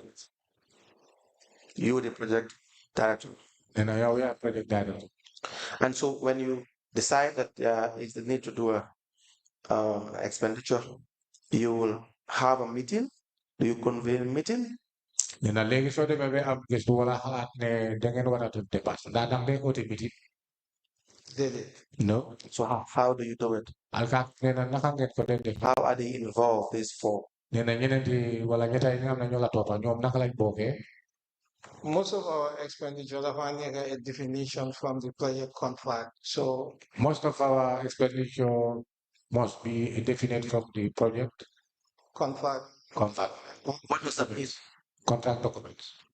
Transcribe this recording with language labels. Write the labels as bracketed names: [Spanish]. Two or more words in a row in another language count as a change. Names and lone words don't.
[English] You, the project director. And I am project director. And so when you decide that there is the need to do a expenditure, you will have a meeting. Do you convene a meeting? [Wolof] Nena legi so demee ba am gëstu wala xalaat ne da ngeen war a def dépasse ndax dang day oote meeting. [English] No. So how do you do it? [Wolof] Alka nena naka ngeen ko def. [English] How are they involved, these four? [Wolof] Nena ñeneen di wala ñetta yi nga xam ne ñoo la toppa ñoom naka lañ bokkee. [English] Most of our expenditure have a definition from the project contract. So most of our expenditure must be definite from the project contract. What does that mean? Contract documents.